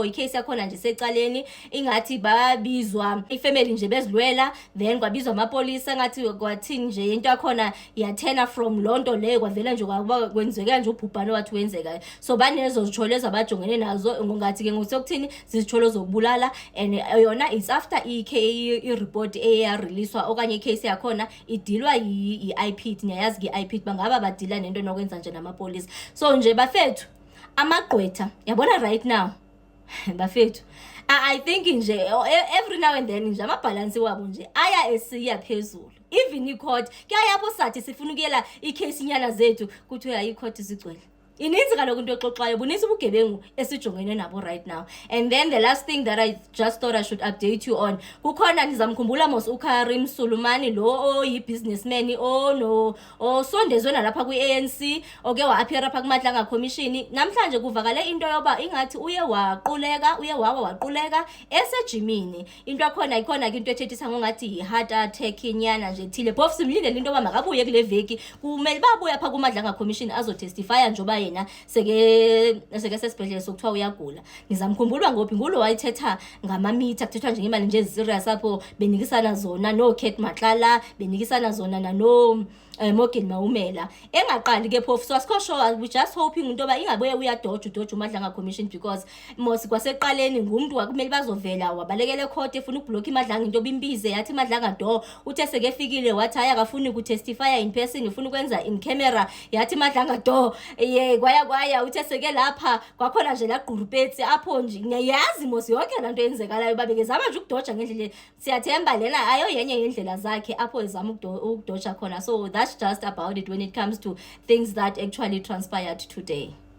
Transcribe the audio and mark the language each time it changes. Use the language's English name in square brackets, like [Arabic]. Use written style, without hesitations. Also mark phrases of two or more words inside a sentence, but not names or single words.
[Xhosa] Icase yakhona nje secaleni ingathi babizwa ifamily nje bezilwela, then kwabizwa amapolisa ngathi kwathini nje into yakhona yathena from lonto leyo kwavela nje kwakuba kwenzeka nje ubhubhane wathi wenzeka. So banezo zitholo ezabajongene nazo ngathi ke ngokuthini zizitholo zokubulala, and yona [English] it's after [Xhosa] i-report eyareleaswa okanye icase yakhona idilwa i-IPID. Niyayazi i-IPID bangaba badila nento nokwenza nje namapolisa. So nje bafethu amagqwetha yabona [English] right now [Xhosa] bafethu [English] I think [Xhosa] nje [English] every now and then [Xhosa] nje amabhalansi wabo nje aya esiya phezulu. Even i-court kuyapho sathi sifuna ukuyela i-case inyana zethu kuthi i-court izigcwele. Ininzi kaloku into exoxwayo, bunisi ubugebengu esijongene nabo [English] right now. And then the last thing that I just thought I should update you on, [Xhosa] kukhona nizamkhumbula mos uKarim Sulumani lo oyi-businessman osondezwe nalapha kwi-ANC oke wa-appear apha kuMadlanga Commission. Namhlanje kuvakale into yoba ingathi uye waquleka esejimini. Into yakhona ikhona ke into ethethisa ngongathi yi-heart attack inyana nje thile. Both simlindele into yoba makabuye kule veki, kumele babuye apha kuMadlanga Commission azotestifya njoba yena seke sesibhedlela sokuthiwa uyagula. Ngizamkhumbula ngophi ngulo wayithetha ngamamitha, kuthethwa nje imali nje serious apho benikisana zona no Kate Matlala, benikisana zona nano Morgan Maumela. Engaqali ke phofu, so asikho sure, [English] we just hoping [Xhosa] into ba ingabuye uyadoja uMadlanga Commission, because mos kwaseqaleni ngumuntu wakumele bazovela wabalekele court efuna ukublock iMadlanga into bimbize yathi Madlanga do uthe sekefikile wathi aya akafuni ukutestifya [English] in person, [Xhosa] ufuna ukwenza [English] in camera, [Xhosa] yathi Madlanga do kwaya uthe seke lapha kwakhona nje la gqurupetsi apho nje. Ngiyayazi mos yonke lanto yenzekalayo babekezama nje ukudoja ngendlela, siyathemba lena ayo yenye yendlela zakhe apho ezama ukudoja khona. [English] So that's just about it when it comes to things that actually transpired today.